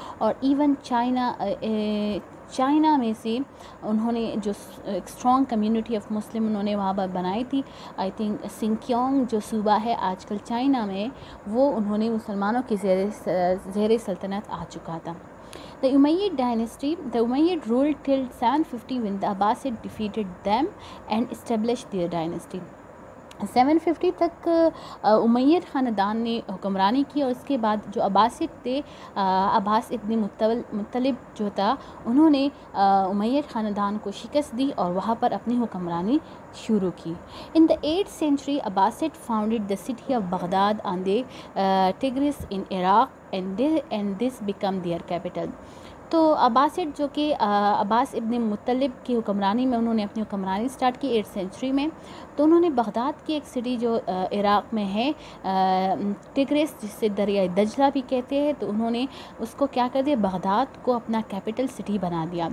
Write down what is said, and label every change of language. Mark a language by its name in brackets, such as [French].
[Urdu] اور even China میں سے انہوں نے جو ایک اسٹرانگ کمیونٹی آف مسلم انہوں نے وہاں پر بنائی تھی. آئی تھنک سنکیونگ جو صوبہ ہے آج کل چائنا میں، وہ انہوں نے مسلمانوں کے زیر سلطنت آ چکا تھا. [English] The Umayyad dynasty. The Umayyad ruled till 750 when the Abbasid defeated them and established their dynasty. [Urdu] 750 تک امیyyad خاندان نے حکمرانی کی، اور اس کے بعد جو عباسد تھے، عباس ابن مطلب جو تھا، انہوں نے امیyyad خاندان کو شکست دی اور وہاں پر اپنی حکمرانی شروع کی. [English] In the 8th century, Abbasid founded the city of Baghdad on the Tigris in Iraq, and this became their capital. [Urdu] تو عباسڈ جو کہ عباس ابن مطلب کی حکمرانی میں انہوں نے اپنی حکمرانی سٹارٹ کی 8th سینچری میں. تو انہوں نے بغداد کی ایک سٹی جو عراق میں ہے ٹگریس، جس سے دریائے دجلہ بھی کہتے ہیں، تو انہوں نے اس کو کیا کر دیا، بغداد کو اپنا کیپٹل سٹی بنا دیا.